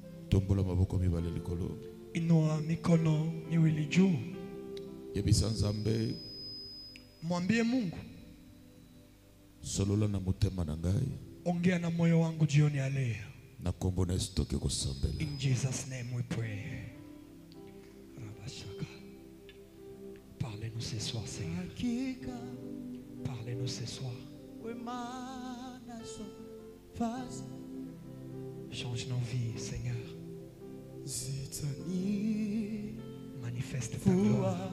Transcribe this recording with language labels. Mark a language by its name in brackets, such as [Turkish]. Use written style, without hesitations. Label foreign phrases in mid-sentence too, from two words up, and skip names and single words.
[Lingala] tombola maboko mibale likolo. [Swahili] Inua mikono miwili juu. [Lingala] Yebisa Nzambe. [Swahili] Mwambie Mungu. [Lingala] Solola na mutema na ngai. [Swahili] Ongea na moyo wangu jioni ya leo. [Lingala] Na kombo na stoke kusambela. [English] In Jesus' name we pray. [French] Parlez-nous ce soir, Seigneur. Parlez-nous ce soir. Change nos vies, Seigneur. Manifeste ta gloire.